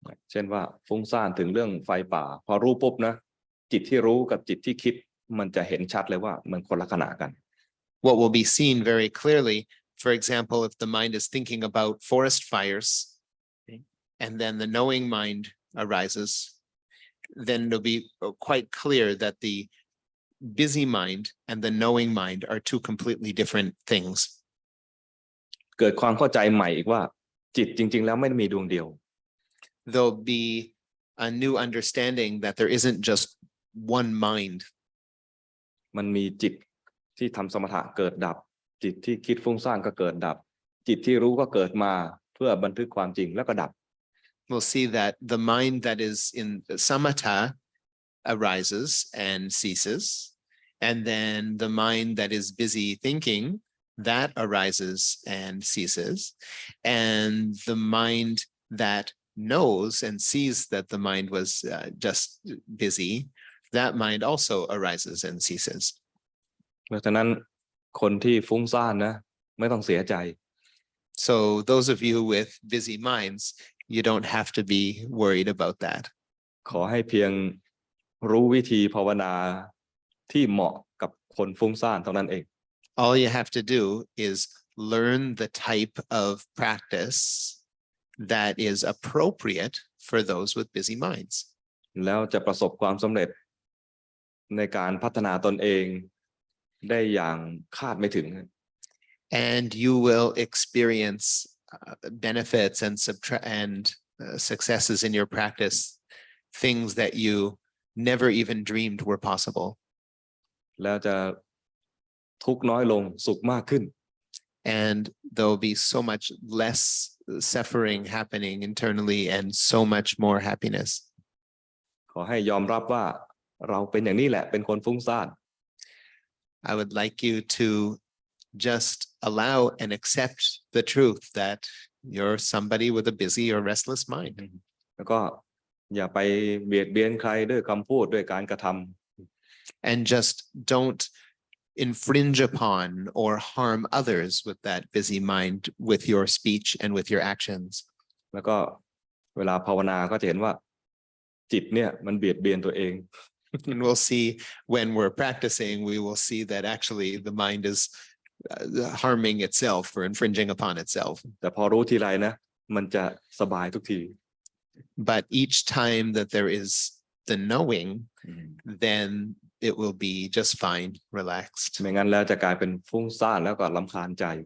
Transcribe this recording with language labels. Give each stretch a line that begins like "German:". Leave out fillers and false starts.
Thai: เช่นว่าฟุ้งซ่านถึงเรื่องไฟป่าพอรู้ปุ๊บนะจิตที่รู้กับจิตที่คิดมันจะเห็นชัดเลยว่ามันคนละขณะกัน
English: What will be seen very clearly, for example, if the mind is thinking about forest fires, and then the knowing mind arises, then it'll be quite clear that the busy mind and the knowing mind are two completely different things.
Thai: เกิดความเข้าใจใหม่อีกว่าจิตจริงๆแล้วไม่ได้มีดวงเดียว
English: There'll be a new understanding that there isn't just one mind.
Thai: มันมีจิตที่ทำสมถะเกิดดับจิตที่คิดฟุ้งซ่านก็เกิดดับจิตที่รู้ก็เกิดมาเพื่อบันทึกความจริงแล้วก็ดับ
English: We'll see that the mind that is in samatha arises and ceases, and then the mind that is busy thinking, that arises and ceases, and the mind that knows and sees that the mind was just busy, that mind also arises and ceases.
Thai: เพราะฉะนั้นคนที่ฟุ้งซ่านนะไม่ต้องเสียใจ
English: So those of you with busy minds, you don't have to be worried about that.
Thai: ขอให้เพียงรู้วิธีภาวนาที่เหมาะกับคนฟุ้งซ่านเท่านั้นเอง
English: All you have to do is learn the type of practice that is appropriate for those with busy minds.
Thai: แล้วจะประสบความสำเร็จในการพัฒนาตนเองได้อย่างคาดไม่ถึง
English: And you will experience benefits and successes in your practice, things that you never even dreamed were possible.
Thai: แล้วจะทุกข์น้อยลงสุขมากขึ้น
English: And there'll be so much less suffering happening internally and so much more happiness.
Thai: ขอให้ยอมรับว่าเราเป็นอย่างนี้แหละเป็นคนฟุ้งซ่าน
English: I would like you to just allow and accept the truth that you're somebody with a busy or restless mind.
Thai: แล้วก็อย่าไปเบียดเบียนใครด้วยคำพูดด้วยการกระทำ
English: And just don't infringe upon or harm others with that busy mind, with your speech and with your actions.
Thai: แล้วก็เวลาภาวนาก็จะเห็นว่าจิตเนี่ยมันเบียดเบียนตัวเอง
English: And we'll see when we're practicing, we will see that actually the mind is harming itself or infringing upon itself.
Thai: แต่พอรู้ทีไรนะมันจะสบายทุกที
English: But each time that there is the knowing, then it will be just fine, relaxed.
Thai: ไม่งั้นแล้วจะกลายเป็นฟุ้งซ่านแล้วก็รำคาญใจ